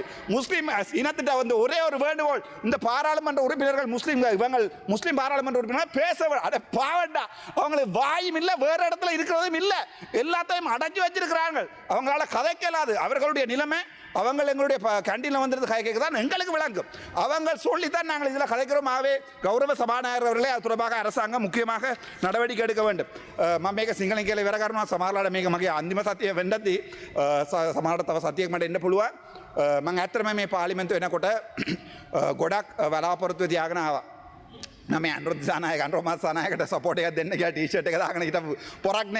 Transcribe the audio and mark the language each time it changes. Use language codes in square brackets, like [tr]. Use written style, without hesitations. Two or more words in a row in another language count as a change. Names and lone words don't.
[ta] முஸ்லீம் இனத்திட்ட ஒரே ஒரு வேண்டுகோள், இந்த பாராளுமன்ற உறுப்பினர்கள் முஸ்லீம் பாராளுமன்ற உறுப்பினர் பேச பாவண்டா, அவங்களுக்கு வாயும் இல்லை, வேற இடத்துல இருக்கிறதும் இல்லை, எல்லாத்தையும் அடைஞ்சு வச்சிருக்கிறாங்க. அவங்களால கதைக்கலாது. அவர்களுடைய நிலைமை அவங்க எங்களுடைய கேண்டீன்ல வந்திருந்து கதைக்க தான் எங்களுக்கு விளங்கும். அவங்க சொல்லித்தான் நாங்கள் இதில் கதைக்கிறோம். ஆகவே கௌரவ சபாநாயகர் அவர்களே அது தொடர்பாக அரசாங்கம் முக்கியமாக நடவடிக்கை எடுக்க வேண்டும். [si] මේක සිංහලෙන් කියලා ඉවර කරනවා. සමහරලාට මේක මගේ අන්තිම සතිය වෙන්නදී සමහරට තව සතියක් මට එන්න පුළුවන්. මම ඇත්තටම මේ පාර්ලිමේන්තුව එනකොට ගොඩක් බලාපොරොත්තු තියාගෙන ආවා. නම අනුරුද්ධ සානායක අනුරුමත් සානායකට සපෝට් එකක් දෙන්න කියලා ටී-ෂර්ට් එක දාගෙන හිටපු පොරක්නේ.